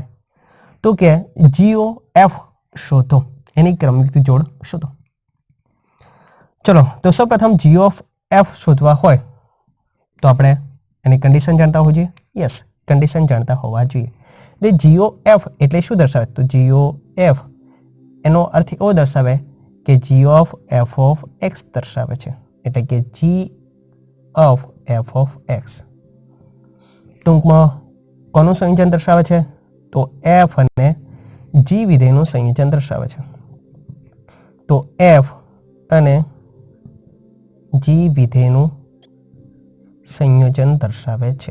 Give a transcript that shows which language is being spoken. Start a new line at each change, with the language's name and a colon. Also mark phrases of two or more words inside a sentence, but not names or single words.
Gujarati: તો કે GOF શોધો, એની ક્રમિક જોડ શોધો. ચલો તો સૌપ્રથમ GOF શોધવા હોય તો આપણે એની કન્ડિશન જાણતા હોવું જોઈએ. યસ, કન્ડિશન જાણતા હોવા જોઈએ. એટલે GOF એટલે શું દર્શાવે? તો GOF એનો અર્થ એવો દર્શાવે કે
English: G of f of x
Gujarati: દર્શાવે છે. એટલે કે
English: G of f of x
Gujarati: ટૂંકમાં કોનું સંયોજન દર્શાવે છે? તો f અને g વિધેયનું સંયોજન દર્શાવે છે. તો f અને g વિધેયનું સંયોજન દર્શાવે છે.